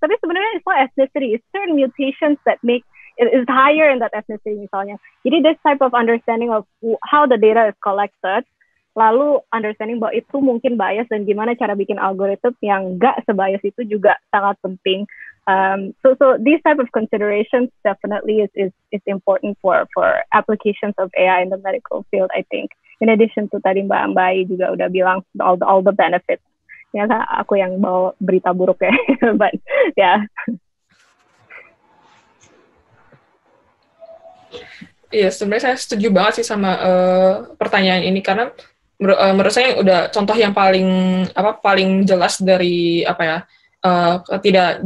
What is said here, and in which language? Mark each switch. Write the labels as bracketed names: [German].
[Indonesian] Tapi sebenarnya [English] it's not ethnicity. It's certain mutations that make it is higher in that ethnicity [Indonesian] misalnya. Jadi [English] this type of understanding of how the data is collected. [Indonesian] Lalu understanding bahwa itu mungkin bias dan gimana cara bikin algoritma yang nggak sebias itu juga sangat penting. [English] So these type of considerations definitely is important for applications of AI in the medical field. I think. In addition to [Indonesian] tadi Mbak Ambai juga udah bilang [English] all the benefits. [Indonesian] Ya aku yang bawa berita buruk ya, [English] but yeah. [Indonesian] Iya, sebenarnya saya setuju banget sih sama pertanyaan ini karena menurut saya udah contoh yang paling jelas dari tidak.